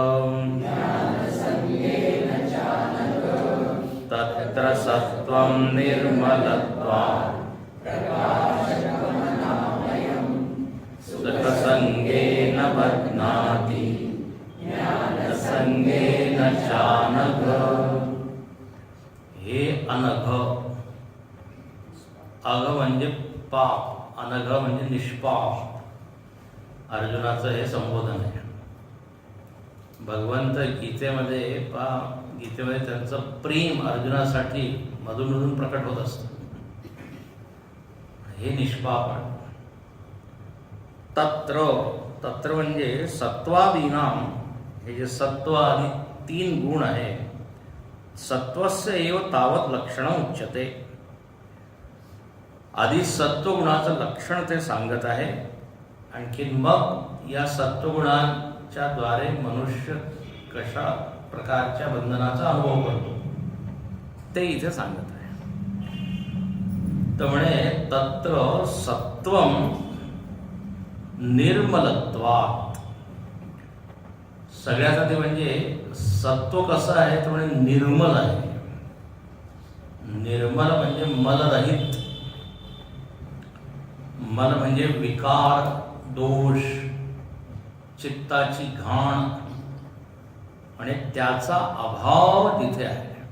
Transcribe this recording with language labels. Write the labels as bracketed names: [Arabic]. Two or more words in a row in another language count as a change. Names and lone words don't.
[Sanskrit] तत्र सत्वं निर्मलत्वात् सुखसंगेन बध्नाति ज्ञानसंगेन चानघ. हे अनघ. [Marathi] अघ म्हणजे पाप, अनघ म्हणजे निष्पाप. अर्जुनाचं हे संबोधन आहे. भगवंत गीतेमध्ये त्यांचं प्रेम अर्जुनासाठी मधून प्रकट होत असतं. हे निष्पाप आहे. तत्र म्हणजे सत्वादीनाम. हे जे सत्व आणि 3 गुण आहे, [Sanskrit] सत्वस्य एव तावत लक्षण उच्यते. [Marathi] आधी सत्वगुणाचं लक्षण ते सांगत आहे. आणखी मग या सत्वगुणांच्या द्वारे मनुष्य कशा प्रकारच्या बंधनाचा अनुभव करतो ते इथे सांगत आहे. [Sanskrit] त्यामुळे तत्र सत्वम निर्मलत्वात्. [Marathi] सगळ्यात आधी म्हणजे सत्व कसं आहे तर म्हणजे निर्मल आहे. निर्मल म्हणजे मलरहित. मल म्हणजे विकार, दोष, चित्ताची घाण आणि त्याचा अभाव तिथे आहे.